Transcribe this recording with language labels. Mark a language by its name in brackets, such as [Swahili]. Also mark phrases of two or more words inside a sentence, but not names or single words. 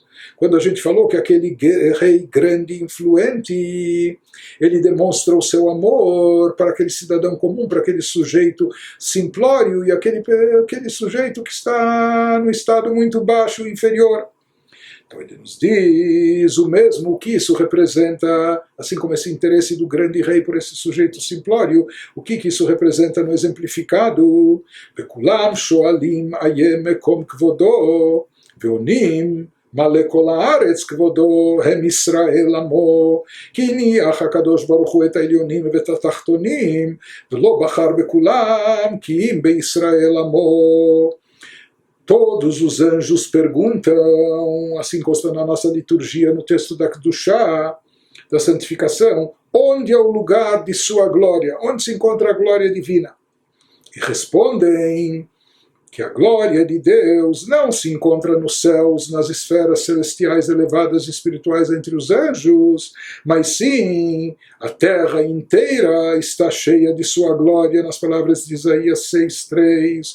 [Portuguese] Quando a gente falou que aquele rei grande e influente, ele demonstra o seu amor para aquele cidadão comum, para aquele sujeito simplório, e aquele sujeito que está no estado muito baixo, inferior. Então ele nos diz o mesmo que isso representa, assim como esse interesse do grande rei por esse sujeito simplório, o que isso representa no exemplificado? [Hebrew] וכולם שואלים איה מקום כבודו ועונים מלא כל הארץ כבודו הם ישראל עמו כי הניח הקדוש ברוך הוא את העליונים ואת התחתונים, ולא בחר בכולם, כי אם בישראל עמו. [Portuguese] Todos os anjos perguntam, assim consta na nossa liturgia, no texto da Kedushá, da santificação, onde é o lugar de sua glória? Onde se encontra a glória divina? E respondem que a glória de Deus não se encontra nos céus, nas esferas celestiais elevadas e espirituais entre os anjos, mas sim a terra inteira está cheia de sua glória, nas palavras de Isaías 6:3.